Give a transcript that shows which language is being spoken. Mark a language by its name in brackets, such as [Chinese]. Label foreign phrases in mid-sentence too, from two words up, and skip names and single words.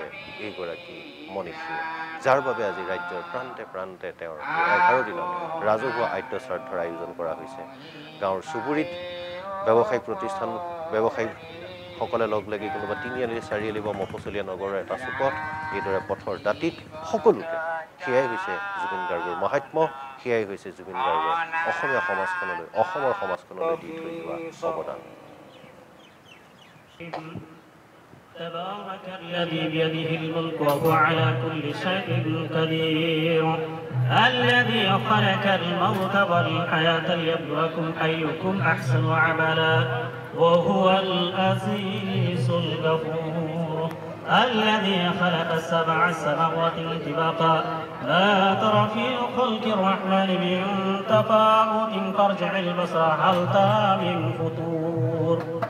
[Assamese] এইগৰাকী মনীষীয়ে যাৰ বাবে আজি ৰাজ্যৰ প্ৰান্তে প্ৰান্তে তেওঁৰ 11 দিনত ৰাজহুৱা আদ্য শ্ৰাদ্ধৰ আয়োজন কৰা হৈছে গাঁৱৰ চুবুৰীত ব্যৱসায়িক প্ৰতিষ্ঠান ব্যৱসায়ীসকলে লগ লাগি কোনোবা তিনিআলি চাৰিআলি বা মফচলীয়া নগৰৰ এটা চুকত এইদৰে পথৰ দাঁতিত সকলোতে সেয়াই হৈছে জুবিন গাৰ্গৰ মাহাত্ম্য সেয়াই হৈছে জুবিন গাৰ্গৰ অসমীয়া সমাজখনলৈ অসমৰ সমাজখনলৈ দি থৈ যোৱা অৱদান [Arabic] تبارك الذي بيده الملك وهو على كل شيء قدير الذي خلق الموت والحياة ليبلوكم أيكم أحسن عملا وهو العزيز الغفور الذي خلق السبع سماوات طباقا ما ترى في خلق الرحمن من تفاوت فارجع البصر هل ترى من فطور